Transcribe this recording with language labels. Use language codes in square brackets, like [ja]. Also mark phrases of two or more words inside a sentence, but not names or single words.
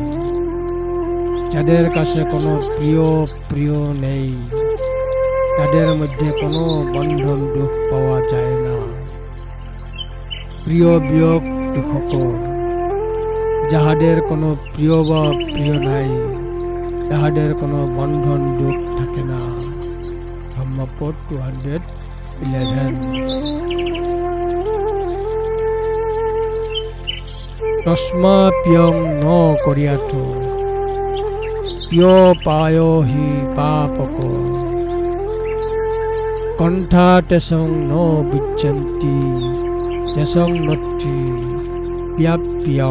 [bn] যাদের কাছে কোনো প্রিয় নেই, তাদের মধ্যে কোনো বন্ধন দুঃখ পাওয়া যায় না। প্রিয় বিয়োগ দুঃখকর। যাহাদের কোনো প্রিয় বা প্রিয় নাই, তাহাদের কোনো বন্ধন দুঃখ থাকে না। ধম্মপদ 211। [pi] তস্মা প্রিয়ং ন করিয়াত, প্রিয় পায় হি পাপক, কণ্ঠা তেসং ন বিচ্ছন্তি, তেসং নত্তি প্যাপ্যং।